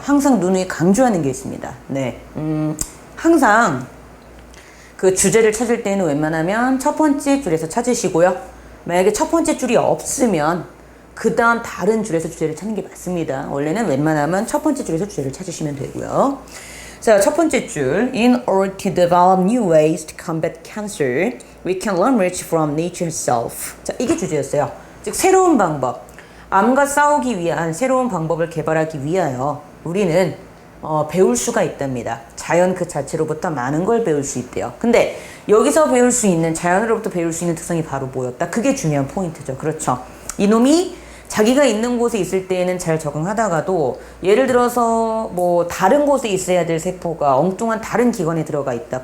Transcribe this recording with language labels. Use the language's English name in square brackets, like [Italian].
[Korean] 항상 누누이 강조하는 게 있습니다. 항상 그 주제를 찾을 때는 웬만하면 첫 번째 줄에서 찾으시고요. 만약에 첫 번째 줄이 없으면 그 다음 다른 줄에서 주제를 찾는 게 맞습니다. 원래는 웬만하면 첫 번째 줄에서 주제를 찾으시면 되고요. 자, 첫 번째 줄. [English] In order to develop new ways to combat cancer, we can learn much from nature herself. [Korean] 자, 이게 주제였어요. 즉, 새로운 방법. 암과 싸우기 위한 새로운 방법을 개발하기 위하여 우리는 배울 수가 있답니다. 자연 그 자체로부터 많은 걸 배울 수 있대요. 근데 여기서 배울 수 있는, 자연으로부터 배울 수 있는 특성이 바로 뭐였다? 그게 중요한 포인트죠. 그렇죠. 이놈이 자기가 있는 곳에 있을 때에는 잘 적응하다가도 예를 들어서 다른 곳에 있어야 될 세포가 엉뚱한 다른 기관에 들어가 있다.